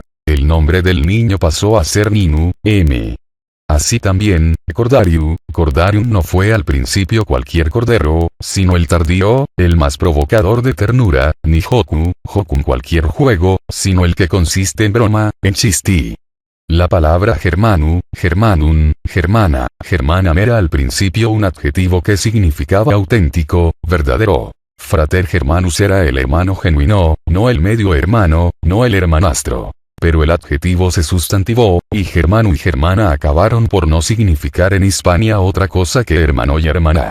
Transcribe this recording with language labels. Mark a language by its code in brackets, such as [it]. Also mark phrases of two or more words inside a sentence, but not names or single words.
[es] El nombre del niño pasó a ser Ninu, M. Así también, cordarium no fue al principio cualquier cordero, sino el tardío, el más provocador de ternura, ni jocum cualquier juego, sino el que consiste en broma, en chistí. La palabra [la] germanu, germanum, germana, germanam [es] era al principio un adjetivo que significaba auténtico, verdadero. [la] Frater germanus [es] era el hermano genuino, no el medio hermano, no el hermanastro. Pero el adjetivo se sustantivó, y germano y germana acabaron por no significar en Hispania otra cosa que hermano y hermana.